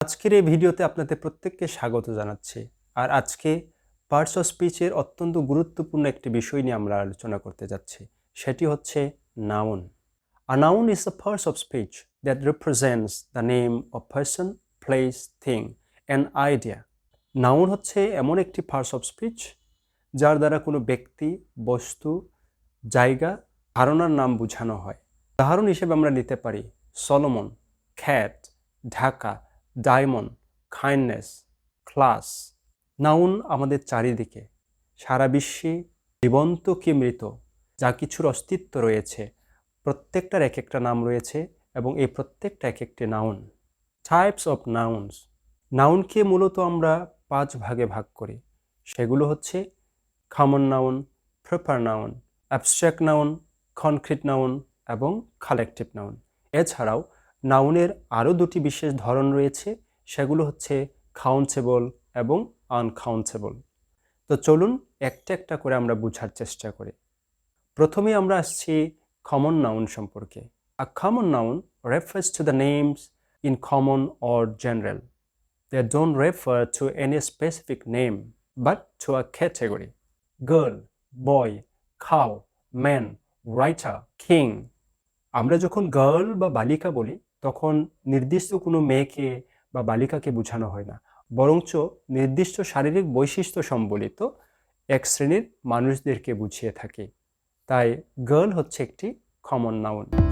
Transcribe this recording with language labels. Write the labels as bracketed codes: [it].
[bn] আজকের এই ভিডিওতে আপনাদের প্রত্যেককে স্বাগত জানাচ্ছি। আর আজকে পার্টস অফ স্পিচের অত্যন্ত গুরুত্বপূর্ণ একটি বিষয় নিয়ে আমরা আলোচনা করতে যাচ্ছি। সেটি হচ্ছে noun. [en] A noun is a part of speech that represents the name of person, place, thing, and idea. [bn] Noun হচ্ছে এমন একটি পার্টস অফ স্পিচ যার দ্বারা কোনো ব্যক্তি, বস্তু, জায়গা, ধারণার নাম বোঝানো হয়। উদাহরণ হিসেবে আমরা নিতে পারি Solomon, খ্যাট, Dhaka, diamond, kindness, class. Noun আমাদের চারিদিকে, সারা বিশ্বে জীবন্ত কি মৃত যা কিছুর অস্তিত্ব রয়েছে প্রত্যেকটার এক একটা নাম রয়েছে এবং এই প্রত্যেকটা এক একটি নাউন। [en] Types of nouns. [bn] নাউনকে মূলত আমরা 5 ভাগে ভাগ করি। সেগুলো হচ্ছে common noun, proper noun, abstract noun, concrete noun এবং কালেকটিভ নাউন। এছাড়াও নাউনের আরও দুটি বিশেষ ধরন রয়েছে, সেগুলো হচ্ছে কাউন্টেবল এবং আনকাউন্টেবল। তো চলুন একটা একটা করে আমরা বোঝার চেষ্টা করি। প্রথমে আমরা আসছি কমন নাউন সম্পর্কে। [en] A common noun refers to the names in common or general. They don't refer to any specific name but to a category. Girl, boy, cow, man, writer, king. [bn] আমরা যখন গার্ল বা বালিকা বলি তখন নির্দিষ্ট কোনো মেয়েকে বা বালিকাকে বোঝানো হয় না, বরঞ্চ নির্দিষ্ট শারীরিক বৈশিষ্ট্য সম্বলিত এক শ্রেণীর মানুষদেরকে বুঝিয়ে থাকি। তাই গার্ল হচ্ছে একটি কমন নাউন।